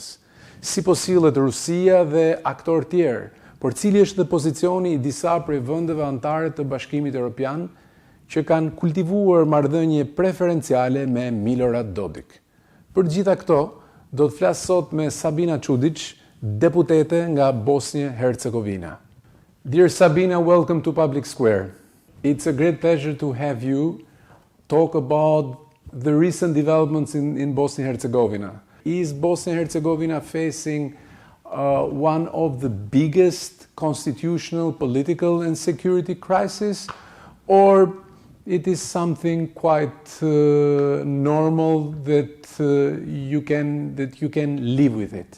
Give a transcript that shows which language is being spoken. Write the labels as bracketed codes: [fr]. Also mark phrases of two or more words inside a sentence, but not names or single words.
[sq] Si po sillet Rusia dhe aktorë tjerë, por cili është dhe pozicioni i disa prej vendeve anëtare të Bashkimit Evropian që kanë kultivuar marrëdhënie preferenciale me Milorad Dodik. Për gjitha këto, do të flas sot me Sabina Ćudić, deputete nga Bosnjë e Hercegovina. [en] Dear Sabina, welcome to Public Square. It's a great pleasure to have you talk about the recent developments in Bosnia and Herzegovina. Is Bosnia and Herzegovina facing one of the biggest constitutional, political and security crises, or it is something quite normal that you can live with it?